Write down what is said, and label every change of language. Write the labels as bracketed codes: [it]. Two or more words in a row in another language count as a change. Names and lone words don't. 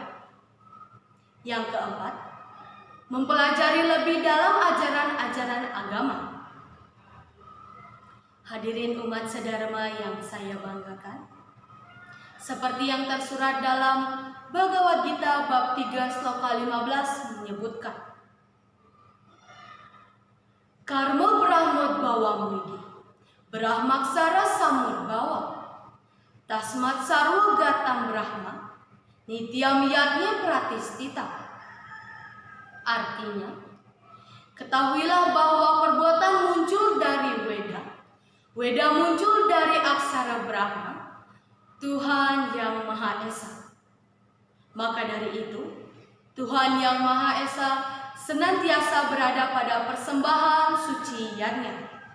[id] Yang keempat, mempelajari lebih dalam ajaran-ajaran agama. Hadirin umat sedharma yang saya banggakan, seperti yang tersurat dalam Bhagavad Gita bab 3 sloka 15 menyebutkan, [sa] Karma Brahmod bawang widi, Brahmaksara samud bawa, Tasmat sarwa gatam Brahma, Nityam yatnya pratistita. [id] Artinya, ketahuilah bahwa perbuatan muncul dari Weda, Weda muncul dari aksara Brahma, Tuhan yang Maha Esa. Maka dari itu, Tuhan yang Maha Esa senantiasa berada pada persembahan suciannya.